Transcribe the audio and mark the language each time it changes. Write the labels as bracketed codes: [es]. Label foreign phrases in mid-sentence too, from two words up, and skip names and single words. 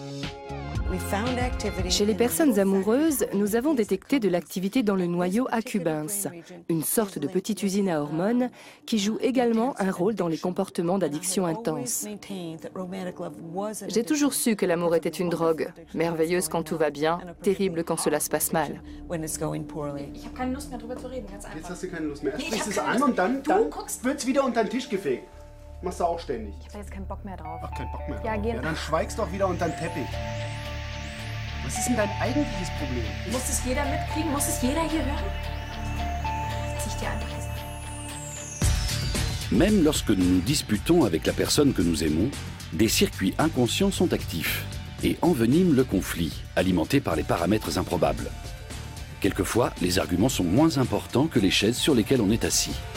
[fr] Chez les personnes amoureuses, nous avons détecté de l'activité dans le noyau accumbens, une sorte de petite usine à hormones qui joue également un rôle dans les comportements d'addiction intense. J'ai toujours su que l'amour était une drogue, merveilleuse quand tout va bien, terrible quand cela se passe mal. [de] Ich habe keine Lust mehr drüber zu reden, ganz einfach. Jetzt hast du keine Lust mehr. Nee, ich Sprichst hab es keine an Lust. und dann Du guckst- wird's wieder unter den Tisch gefegt. Machst du auch ständig. Ich habe jetzt keinen Bock mehr drauf. Ach, kein Bock mehr. Ja, drauf. geh. Ja, dann schweigst doch wieder unter den Teppich. Was ist denn dein eigentliches Problem? Muss es jeder mitkriegen? Muss es jeder hier hören? Zieh ich dir einfach gesagt. [fr] Même lorsque nous nous disputons avec la personne que nous aimons, des circuits inconscients sont actifs et enveniment le conflit, alimenté par les paramètres improbables. Quelquefois, les arguments sont moins importants que les chaises sur lesquelles on est assis.